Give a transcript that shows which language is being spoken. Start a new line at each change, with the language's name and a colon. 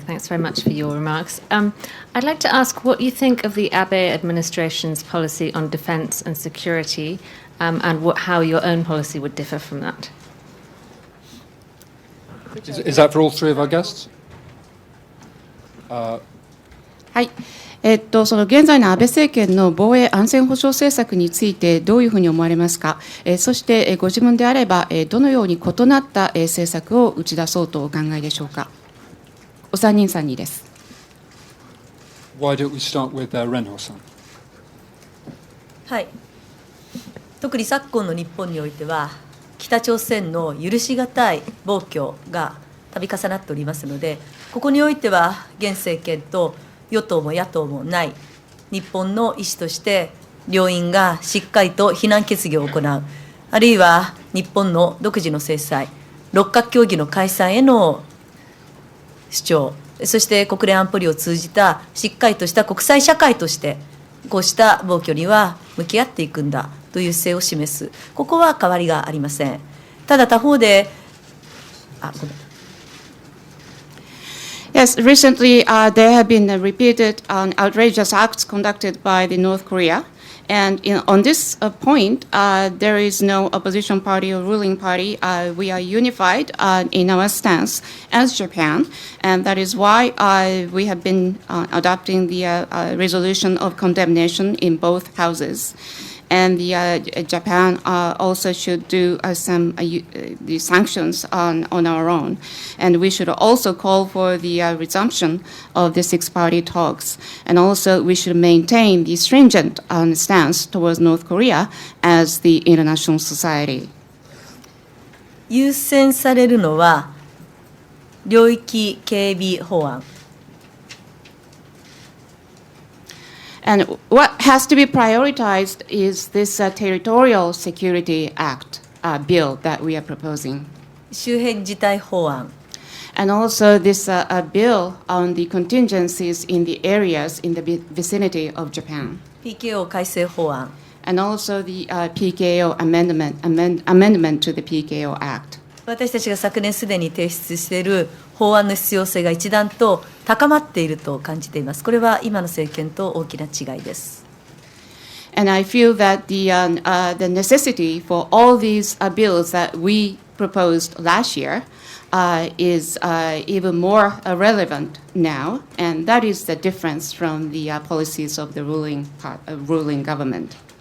English: Thanks very much for your remarks. I'd like to ask what you think of the Abe administration's policy on defense and security, and how your own policy would differ from that. Is that for all three of our guests?
Japanese: はい。その現在の安倍政権の防衛安全保障政策についてどういうふうに思われますか。そしてご自分であればどのように異なった政策を打ち出そうとお考えでしょうか。お三人さんにです。
English: Why don't we start with Renhoさん。
Japanese: はい。特に昨今の日本においては、北朝鮮の許し難い暴挙が度重なっておりますので、ここにおいては現政権と与党も野党もない日本の意思として両院がしっかりと非難決議を行う、あるいは日本の独自の制裁、六角協議の解散への主張、そして国連安保理を通じたしっかりとした国際社会としてこうした暴挙には向き合っていくんだという姿勢を示す、ここは変わりがありません。ただ他方で
English: Yes, recently there have been repeated outrageous acts conducted by the North Korea. And on this point, there is no opposition party or ruling party. We are unified in our stance as Japan. And that is why we have been adopting the resolution of condemnation in both houses. And Japan also should do the sanctions on our own. And we should also call for the resumption of the six-party talks. And also we should maintain the stringent stance towards North Korea as the international society.
Japanese: 優先されるのは領域警備法案。
English: And what has to be prioritized is this Territorial Security Act bill that we are proposing.
Japanese: 周辺事態法案。
English: And also this bill on the contingencies in the areas in the vicinity of Japan.
Japanese: PKO 改正法案。
English: And also the PKO amendment to the PKO Act.
Japanese: 私たちが昨年すでに提出している法案の必要性が一段と高まっていると感じています。これは今の政権と大きな違いです。
English: And I feel that the necessity for all these bills that we proposed last year is even more relevant now, and that is the difference from the policies of the ruling government.